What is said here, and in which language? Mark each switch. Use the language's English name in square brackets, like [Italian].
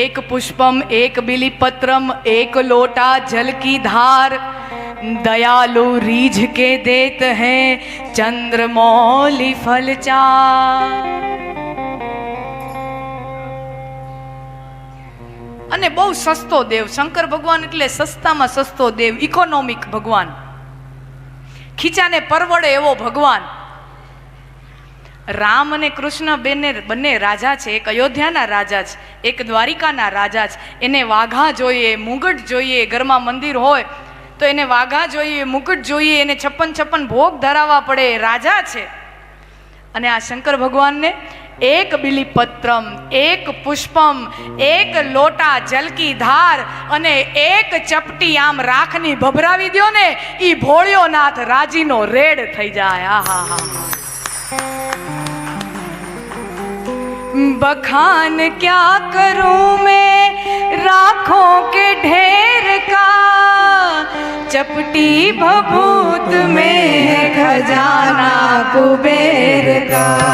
[Hindi] एक पुष्पम एक बिलीपत्रम एक लोटा जल की धार दयालु रीझ के देत हैं चंद्रमौली फल चार। [Gujarati] અને બહુ સસ્તો દેવ શંકર ભગવાન એટલે સસ્તામાં સસ્તો દેવ, ઇકોનોમિક ભગવાન, ખીચાને પરવડે એવો ભગવાન. રામ અને કૃષ્ણ બંને રાજા છે. એક અયોધ્યાના રાજા છે, એક દ્વારિકાના રાજા છે. એને વાઘા જોઈએ, મુગટ જોઈએ. ઘરમાં મંદિર હોય તો એને વાઘા જોઈએ, મુગટ જોઈએ. એને 56 ભોગ ધરાવવા પડે. રાજા છે. અને આ શંકર ભગવાનને એક બિલીપત્રમ એક પુષ્પમ એક લોટા જલ કી ધાર અને એક ચપટી આમ રાખની ભભરાવી દ્યો ને ઈ ભોળિયો નાથ રાજીનો રેડ થઈ જાય. આહા હા. [Hindi] बखान क्या करूं मैं राखों के ढेर का चपटी भभूत में है खजाना कुबेर का.